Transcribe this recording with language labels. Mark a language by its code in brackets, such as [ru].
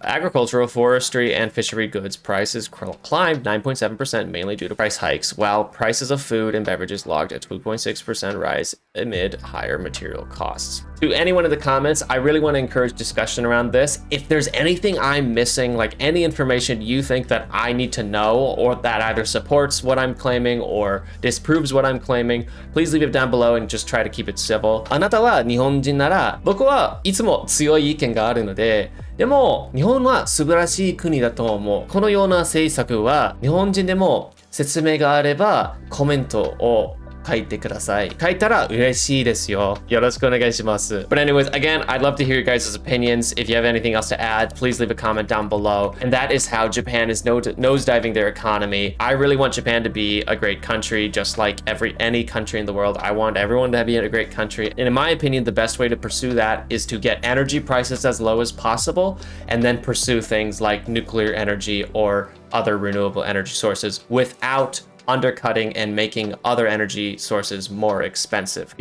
[en] Agricultural, forestry, and fishery goods prices climbed 9.7%, mainly due to price hikes, while prices of food and beverages logged a 2.6% rise amid higher material costs. To anyone in the comments, I really want to encourage discussion around this. If there's anything I'm missing, like any information you think that I need to know, or that either supports what I'm claiming or disproves what I'm claiming, please leave it down below and just try to keep it civil. [ja] あなたは日本人なら、僕はいつも強い意見があるので、でも日本は素晴らしい国だと思う。このような政策は日本人でも説明があればコメントを書いてください。書いたら嬉しいですよ。よろしくお願いします。 [en] But anyways, again, I'd love to hear your guys' opinions. If you have anything else to add, please leave a comment down below. And that is how Japan is nosediving their economy. I really want Japan to be a great country, just like any country in the world. I want everyone to be in a great country. And in my opinion, the best way to pursue that is to get energy prices as low as possible, and then pursue things like nuclear energy or other renewable energy sources without undercutting and making other energy sources more expensive.